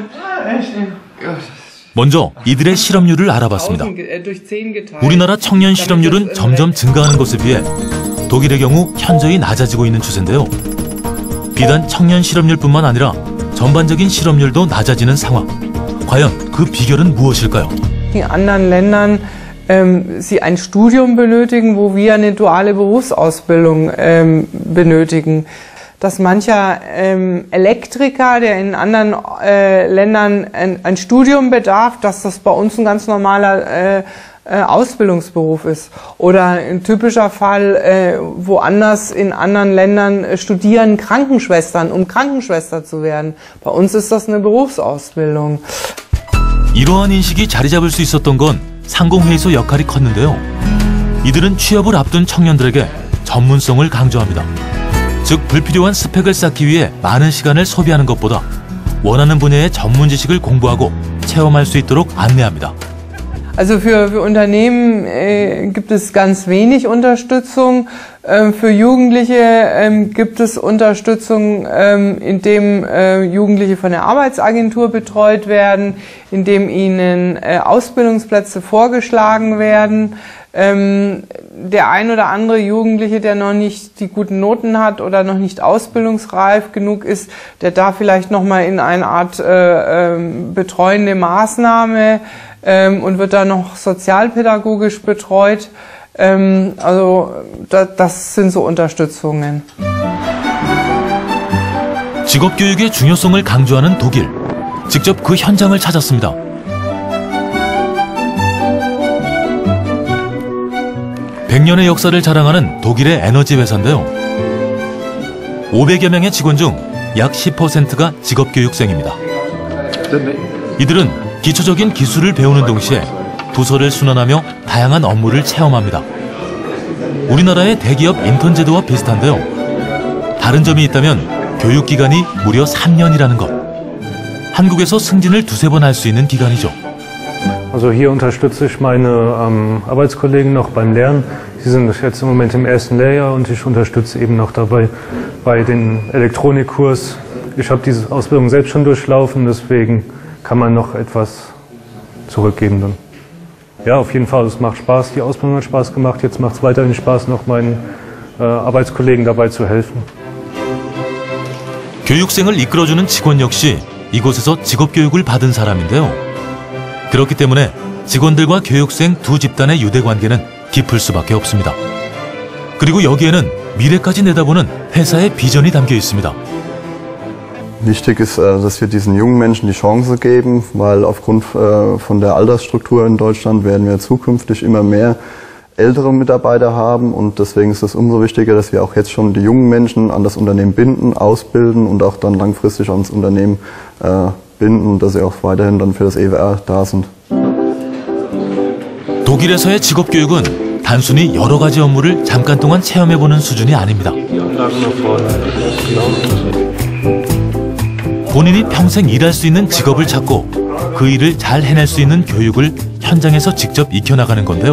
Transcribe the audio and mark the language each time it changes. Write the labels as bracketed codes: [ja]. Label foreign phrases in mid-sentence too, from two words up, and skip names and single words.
[ko] 먼저 이들의 실업률을 알아봤습니다. 우리나라 청년 실업률은 점점 증가하는 것에 비해 독일의 경우 현저히 낮아지고 있는 추세인데요. 비단 청년 실업률뿐만 아니라 전반적인 실업률도 낮아지는 상황. 과연 그 비결은 무엇일까요? [de] In anderen Ländern sie ein Studium benötigen, wo wir eine duale Berufsausbildung benötigen. Dass mancher Elektriker, der in anderen Ländern ein Studium bedarf, dass das bei uns ein ganz normaler Ausbildungsberuf ist. Oder ein typischer Fall, woanders in anderen Ländern studieren Krankenschwestern, um Krankenschwester zu werden. Bei uns ist das eine Berufsausbildung. [ko] 이러한 인식이 자리 잡을 수 있었던 건 상공회의소 역할이 컸는데요. 이들은 취업을 앞둔 청년들에게 전문성을 강조합니다. 즉 불필요한 스펙을 쌓기 위해 많은 시간을 소비하는 것보다 원하는 분야의 전문 지식을 공부하고 체험할 수 있도록 안내합니다. [de] Also für Unternehmen gibt es ganz wenig Unterstützung. Für Jugendliche gibt es Unterstützung, indem Jugendliche von der Arbeitsagentur betreut werden, indem ihnen Ausbildungsplätze vorgeschlagen werden. Der ein oder andere Jugendliche, der noch nicht die guten Noten hat oder noch nicht ausbildungsreif genug ist, der darf vielleicht noch mal in eine Art betreuende Maßnahme und wird dann noch sozialpädagogisch betreut. Also das sind so unterstützungen. [ko] 직업교육의 중요성을 강조하는 독일. 직접 그 현장을 찾았습니다. (100년의) 역사를 자랑하는 독일의 에너지 회사인데요. 500여 명의 직원 중 약 10%가 직업교육생입니다. 이들은 기초적인 기술을 배우는 동시에 부서를 순환하며 다양한 업무를 체험합니다. 우리나라의 대기업 인턴 제도와 비슷한데요. 다른 점이 있다면 교육기간이 무려 3년이라는 것. 한국에서 승진을 2-3번 할 수 있는 기간이죠. [de] Also hier unterstütze ich meine Arbeitskollegen noch beim Lernen. Sie sind jetzt im Moment im ersten Lehrjahr und ich unterstütze eben noch dabei bei den Elektronikkurs. Ich habe diese Ausbildung selbst schon durchlaufen, deswegen kann man noch etwas zurückgeben dann. Ja, auf jeden Fall, es macht Spaß. Die Ausbildung hat Spaß gemacht. Jetzt macht es weiterhin Spaß, noch meinen Arbeitskollegen dabei zu helfen. [ko] 교육생을 이끌어주는 직원 역시 이곳에서 직업교육을 받은 사람인데요. 그렇기 때문에 직원들과 교육생 두 집단의 유대관계는 깊을 수밖에 없습니다. 그리고 여기에는 미래까지 내다보는 회사의 비전이 담겨 있습니다. [de] Wichtig ist, dass wir diesen jungen Menschen die Chance geben, weil aufgrund von der Altersstruktur in Deutschland werden wir zukünftig immer mehr ältere Mitarbeiter haben und deswegen ist es umso wichtiger, dass wir auch jetzt schon die jungen Menschen an das Unternehmen binden, ausbilden und auch dann langfristig ans Unternehmen binden, dass sie auch weiterhin dann für das EWR da sind. [ko] 독일에서의 직업교육은 단순히 여러 가지 업무를 잠깐 동안 체험해보는 수준이 아닙니다. 본인이 평생 일할 수 있는 직업을 찾고 그 일을 잘 해낼 수 있는 교육을 현장에서 직접 익혀나가는 건데요.